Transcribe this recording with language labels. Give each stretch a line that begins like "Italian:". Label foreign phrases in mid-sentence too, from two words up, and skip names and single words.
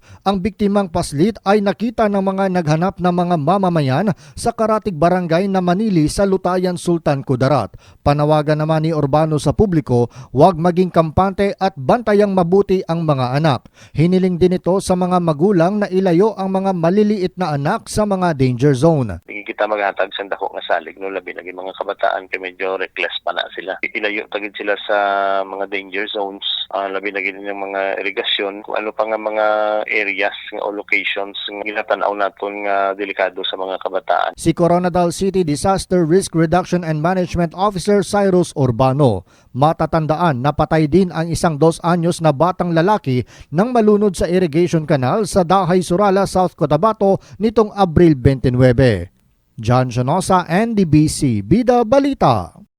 Filipino: Ang biktimang paslit ay nakita ng mga naghanap na mga mamamayan sa Karatig Barangay na Manili sa Lutayan, Sultan Kudarat. Panawagan naman ni Urbano sa publiko, huwag maging kampante at bantayang mabuti ang mga anak. Hiniling din ito sa mga magulang na ilayo ang mga maliliit na anak sa mga
English: danger zone.
Hiligaynon: Hindi kita maghatag sa dako nga salig no labi lagi mga kabataan kay medyo reckless pa na sila. Ilayo tagid sila sa mga
English: danger zones,
Hiligaynon: labi lagi din ng mga irigasyon, kung ano pa nga mga areas nga o locations nga ginatanaw naton nga delikado sa mga kabataan.
Filipino: Si Coronadal City Disaster Risk Reduction and Management Officer Cyrus Urbano. Matatandaan na patay din ang isang 2 anyos na batang lalaki nang malunod sa
English: irrigation canal
Filipino: sa Dahay Surala, South Cotabato nitong Abril 29. John Sionosa, NDBC, Bida Balita.